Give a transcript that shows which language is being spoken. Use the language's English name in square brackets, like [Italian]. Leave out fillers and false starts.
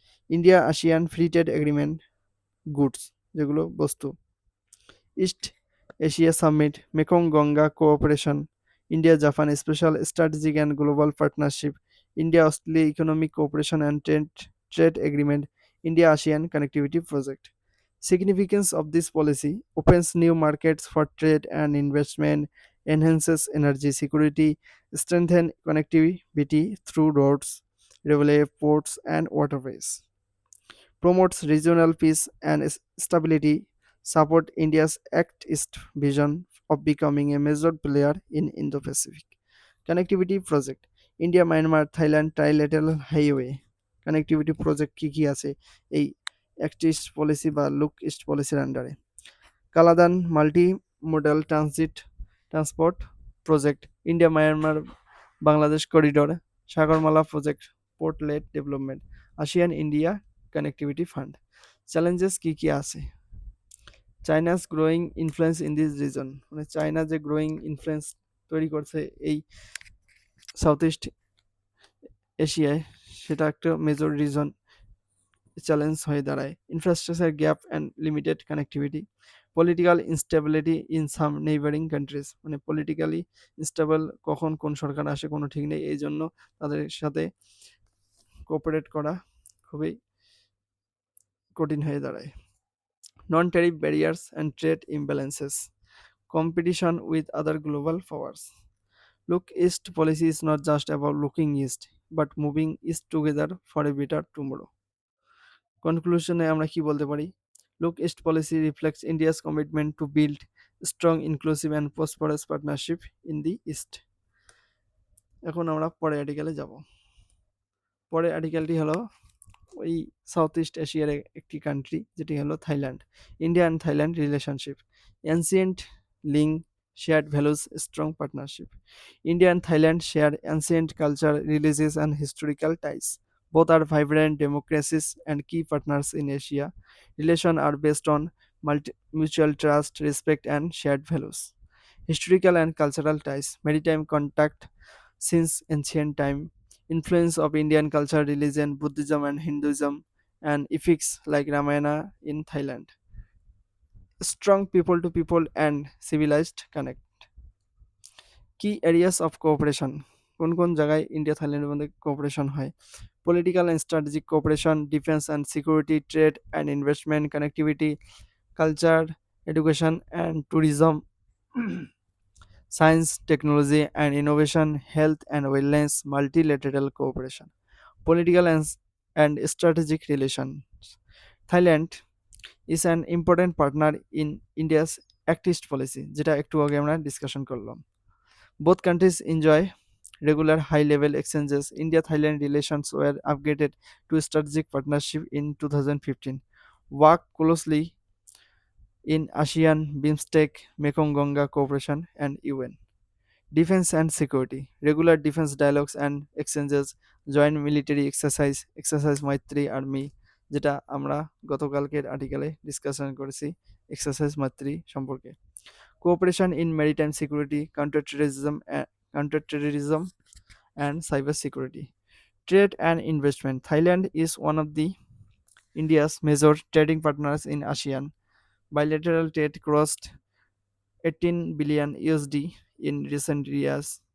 [English] India ASEAN free trade agreement, goods [Bangla] যেগুলো বস্তু। [English] East Asia summit, Mekong Ganga cooperation, India Japan special strategic and global partnership, India Australia economic cooperation and trade agreement, India ASEAN connectivity project. Significance of this policy: opens new markets for trade and investment, enhances energy security, strengthens connectivity through roads, railway, ports, and waterways, promotes regional peace and stability, support India's Act East vision of becoming a major player in Indo-Pacific. Connectivity project: India, Myanmar, Thailand trilateral highway connectivity project [Bangla] কি কি আছে এই act east policy বা look east পলিসির আন্ডারে? [English] Kaladan multi modal transport project, India Myanmar Bangladesh corridor, Sagarmala project, port led development, ASEAN India connectivity fund. [Bangla] Challenges কি কি আছে? [English] China's growing influence in this region, [Bangla] মানে চায়না যে গ্রোয়িং ইনফ্লুয়েন্স তৈরি করছে এই সাউথ ইস্ট এশিয়ায়, সেটা একটা মেজর রিজন চ্যালেঞ্জ হয়ে দাঁড়ায়। [English] infrastructure gap and limited connectivity, political instability in some neighbouring countries, [Bangla] মানে পলিটিক্যালি ইনস্টেবল, কখন কোন সরকার আসে কোনো ঠিক নেই, এই জন্য তাদের সাথে কোঅপারেট করা খুবই কঠিন হয়ে দাঁড়ায়। [English] Non tariff barriers and trade imbalances, competition with other global powers. Look East policy is not just about looking east, but moving east together for a better tomorrow. [Bangla] কনক্লুশনে আমরা কি বলতে পারি? [English] Look East policy reflects India's commitment to build strong, inclusive and prosperous partnership in the east. [Bangla] এখন আমরা পরে আর্টিকেলে যাব। পরে আর্টিকেলটি হলো ওই সাউথ ইস্ট এশিয়ার একটি কান্ট্রি, যেটি হলো Thailand. [English] India and Thailand relationship, ancient link, shared values, strong partnership. India and Thailand share ancient culture, religious, and historical ties. Both are vibrant democracies and key partners in Asia. Relations are based on mutual trust, respect, and shared values. Historical and cultural ties, maritime contact since ancient time, influence of Indian culture, religion, Buddhism, and Hinduism, and epics like Ramayana in Thailand. Strong people to people and civilized connect. Key areas of cooperation, [Bangla] কোন কোন জায়গায় India থাইল্যান্ডের মধ্যে cooperation হয়? [English] Political and strategic cooperation, defence and security, trade and investment, connectivity, culture, education and tourism, science, technology and innovation, health and wellness, multilateral cooperation, political and strategic relations. Thailand is an important partner in India's Act East policy, [Bangla] যেটা একটু আগে আমরা discussion করলাম। [English] Both countries enjoy regular high-level exchanges. India-Thailand relations were upgraded to strategic partnership in 2015. Work closely in ASEAN, BIMSTEC, Mekong-Gonga cooperation, and UN. Defense and security. Regular defense dialogues and exchanges. Joint military exercise Maitri Army, [Bangla] যেটা আমরা গতকালকের আর্টিকেলে discussion করেছি exercise মাতৃ সম্পর্কে। [English] Cooperation in maritime security, counterterrorism and cyber security. Trade and investment. Thailand is one of the India's major trading partners in ASEAN. Bilateral trade crossed 18 billion USD in recent years.